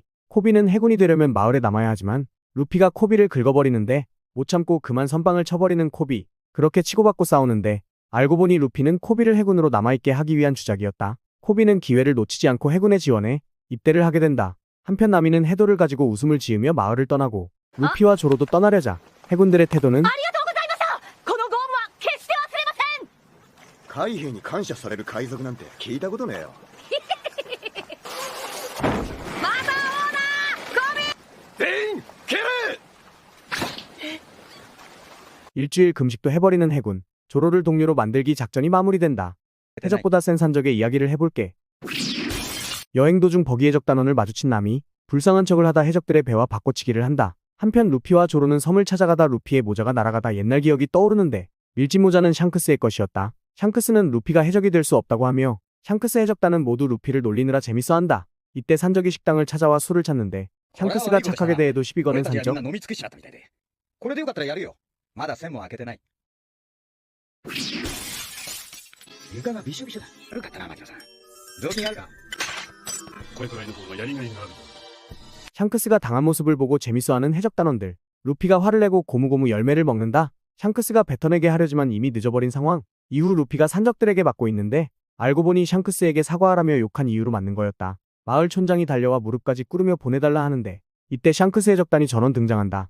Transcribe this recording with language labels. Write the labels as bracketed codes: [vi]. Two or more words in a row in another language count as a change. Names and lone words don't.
[ko] 코비는 해군이 되려면 마을에 남아야 하지만 루피가 코비를 긁어버리는데 못 참고 그만 선빵을 쳐버리는 코비. 그렇게 치고받고 싸우는데 알고 보니 루피는 코비를 해군으로 남아있게 하기 위한 주작이었다. 코비는 기회를 놓치지 않고 해군에 지원해 입대를 하게 된다. 한편 나미는 해도를 가지고 웃음을 지으며 마을을 떠나고 루피와 조로도 떠나려자 해군들의 태도는 [ja] 海兵に感謝される海賊なんて聞いたことねえよ。全員蹴れ。 [ko] 일주일 금식도 해버리는 해군. 조로를 동료로 만들기 작전이 마무리된다. 해적보다 센 산적의 이야기를 해볼게. 여행 도중 버기 해적 단원을 마주친 남이 불쌍한 척을 하다 해적들의 배와 바꿔치기를 한다. 한편 루피와 조로는 섬을 찾아가다 루피의 모자가 날아가다 옛날 기억이 떠오르는데 밀짚 모자는 샹크스의 것이었다. 샹크스는 루피가 해적이 될 수 없다고 하며 샹크스 해적단은 모두 루피를 놀리느라 재밌어한다. 이때 산적이 식당을 찾아와 술을 찾는데 샹크스가 착하게 대해도 시비 거는 [ja] 俺たちはみん [ko] 산적. [ja] な飲み尽くしちゃったみたいで。これでよかったらやるよ。まだ線も開けてない。床がびしょびしょだ。悪かったな、牧野さん。雑巾あるか？これくらいの方がやりがいがある。 [ko] 샹크스가 당한 모습을 보고 재밌어하는 해적단원들. 루피가 화를 내고 고무고무 열매를 먹는다. 샹크스가 뱉어내게 하려지만 이미 늦어버린 상황. 이후 루피가 산적들에게 맞고 있는데 알고 보니 샹크스에게 사과하라며 욕한 이유로 맞는 거였다. 마을 촌장이 달려와 무릎까지 꿇으며 보내달라 하는데 이때 샹크스 해적단이 전원 등장한다.